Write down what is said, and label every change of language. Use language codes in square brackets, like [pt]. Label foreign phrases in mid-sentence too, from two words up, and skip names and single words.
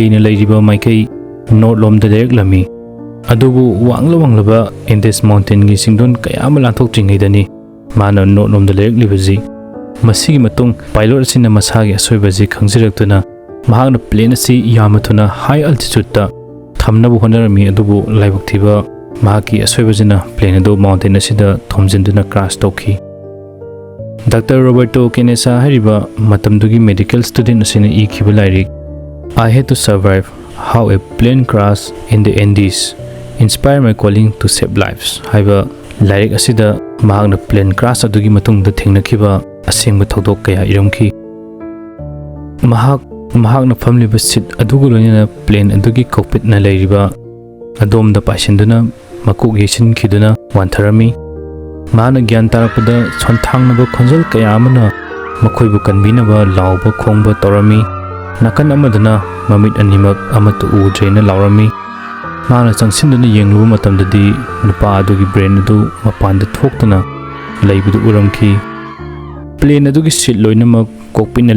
[mni] na leiriba maikai north lomda direct lami adubu wanglaba Andes mountain gi singdon kayama lanthok tringaidani mana north lomda direct libaji masigi matung pilot asina masagi asoibaji khangjiraktuna mahakna plane asi yamathuna [en] high altitude [mni] ta thamnabu honarami adubu laibaktiba mahaki asoibajina plane do mountain asida thomjinduna crash tokhi Dr. Roberto Kenesa hariba matamdugi [en] medical student [mni] asina ikhiba lairik I had to survive how a [en] plane crash [mni] in the Andes inspire my calling to save lives haiba lairik asida mahakna plane crash adugi matungda thengnakiba asengba thodok kaya iramki mahakna famliba seat adugu loina plane adugi cockpit na leiriba adomda paisinduna makuk yesin khiduna wantharami mana gyan tarapada sonthangnaba khonjal kaya amana makhoibu kanbinaba lawba khongba torami nakan amadana mamit animak amatu udrena lawrami mana changsinduna yenglu matamdadi nupa adugi brain adu mapanda thoktuna leibudu uramki plane adugi seat loinamak cockpit na